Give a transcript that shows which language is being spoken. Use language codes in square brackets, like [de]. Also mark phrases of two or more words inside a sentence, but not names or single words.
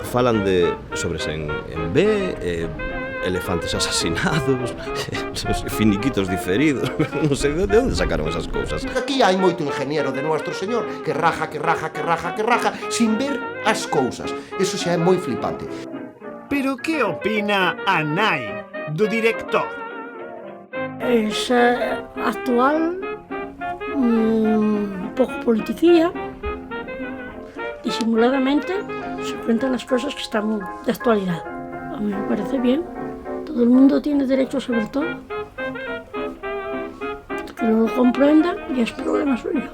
[gl] Falan de sobres en B, elefantes asasinados, finiquitos diferidos. Non sei de onde sacaron esas cousas. Aquí hai moito [es] ingeniero de Nuestro Señor que raja, sin ver [gl] as cousas. Eso xa é moi flipante. Pero que opina a nai do director? [es] Es actual, un poco politiquilla, disimuladamente se cuentan las cosas que están de actualidad. A mí me parece bien. Todo el mundo tiene derecho a saber todo. Que no lo comprenda ya es problema suyo.